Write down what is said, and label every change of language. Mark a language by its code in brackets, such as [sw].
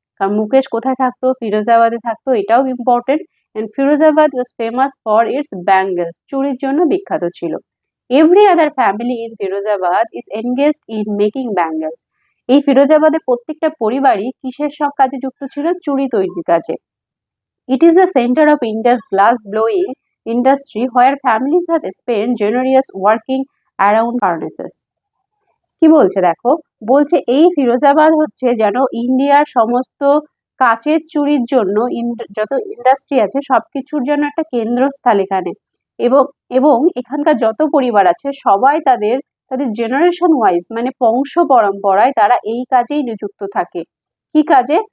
[bn] কারণ মুকেশ কোথায় থাকতো, ফিরোজাবাদে থাকতো, এটাও important. [en] and Firozabad was famous for its bangles, [bn] চুরির জন্য বিখ্যাত ছিল। [en] Every other family in Firozabad is engaged in making bangles. [bn] এই ফিরোজাবাদে প্রত্যেকটা পরিবারই কিসের সব কাজে যুক্ত ছিল, চুরি তৈরির কাজে। [en] It is the center of India's glass-blowing industry where families have spent generations working around furnaces. [bn] কি বলছে দেখো, বলছে এই ফিরোজাবাদ হচ্ছে যেন ইন্ডিয়ার সমস্ত কাচের চুরির জন্য যত ইন্ডাস্ট্রি আছে সবকিছুর জন্য একটা কেন্দ্রস্থল এখানে। এবং এবং এখানকার যত পরিবার আছে সবাই তাদের তাদের জেনারেশন ওয়াইজ মানে বংশ পরম্পরায় তারা এই কাজেই নিযুক্ত থাকে। কি কাজে?